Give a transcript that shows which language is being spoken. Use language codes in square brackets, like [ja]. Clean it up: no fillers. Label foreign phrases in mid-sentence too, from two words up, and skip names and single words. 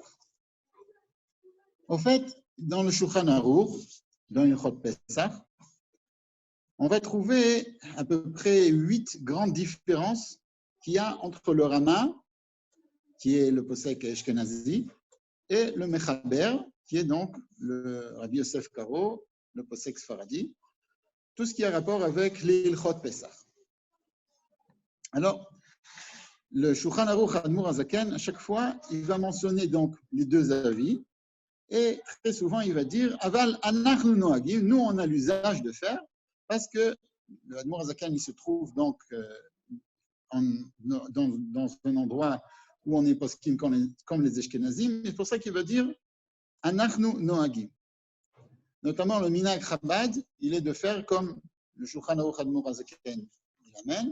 [fr] En fait, dans le Shulchan Aruch, dans [he] הלכות פסח, [fr] on va trouver à peu près 8 grandes différences qu'il y a entre le Rama, qui est le posek ashkenazi, et le Mechaber, qui est donc le Rabbi Yosef Karo, le posek sfaradi, tout ce qui a rapport avec l' [he] הלכות פסח. [fr] Alors, le Shulchan Aruch Admur Hazaken, à chaque fois, il va mentionner donc les deux avis, et très souvent, il va dire « [he] אבל אנחנו נוהגים [fr] » nous, on a l'usage de faire, parce que le Admor Hazaken, il se trouve donc dans un endroit où on est poskim comme les Ashkenazim, et c'est pour ça qu'il va dire « [he] אנחנו נוהגים ». [fr] Notamment, le Minhag Chabad, il est de faire comme le Shulchan Aruch Admor Hazaken il amène.